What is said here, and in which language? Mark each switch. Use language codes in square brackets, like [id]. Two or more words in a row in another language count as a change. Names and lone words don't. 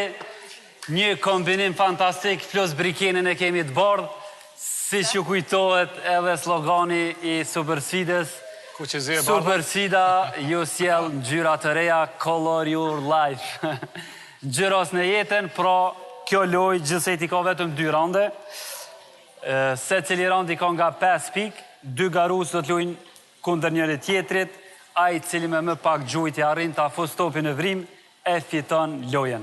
[sq] Një kombinim fantastik, plus brikenin e kemi të bardh, si që kujtohet edhe slogani i Super Sfidës. Kuqe Zi e bardh. Super Sfida ju sjell ngjyra të reja, [en] color your life. [sq] Ngjyros në jetën, pra kjo lojë gjithsej ka vetëm 2 rande. Se cili rand i ka nga 5 pikë, 2 garus do të luajnë kundër njëri tjetrit, ai cili me më pak gjujtje arrin ta fus topin në vrim, e fiton lojën.